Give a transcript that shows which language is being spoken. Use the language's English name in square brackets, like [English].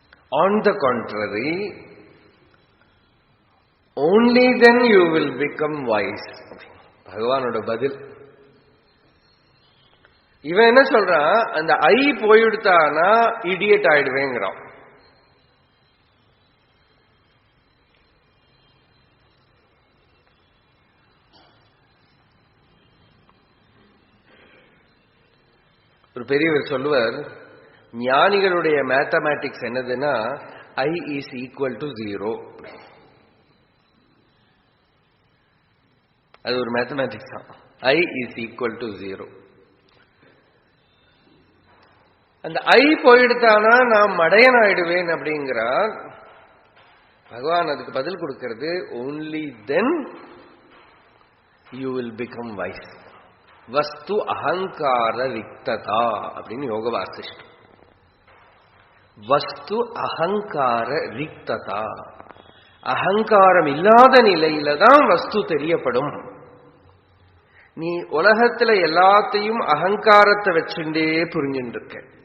[English] On the contrary, only then you will become wise. [Tamil] பகவானோட பதில். இவன் என்ன சொல்றான், அந்த ஐ போயிடுத்தானா இடியட் ஆயிடுவேங்கிறான். ஒரு பெரியவர் சொல்லுவார், ஞானிகளுடைய மேத்தமேட்டிக்ஸ் என்னதுன்னா, [English] I is equal to 0. [Tamil] அது ஒரு மேத்தமேட்டிக்ஸ் தான். [English] I is equal to 0. [Tamil] அந்த ஐ போயிடுத்தானா நான் மடையன் ஆயிடுவேன் அப்படிங்கிறார். பகவான் அதுக்கு பதில் கொடுக்கிறது, [English] only then you will become wise. [Sanskrit] வஸ்து அகங்கார ரிக்ததா [Tamil] அப்படின்னு யோக வாசிஷ்டம். [Sanskrit] வஸ்து அகங்கார ரிக்ததா, [Tamil] அகங்காரம் இல்லாத நிலையில தான் வஸ்து தெரியப்படும். நீ உலகத்துல எல்லாத்தையும் அகங்காரத்தை வச்சுட்டே புரிஞ்சுட்டு இருக்க.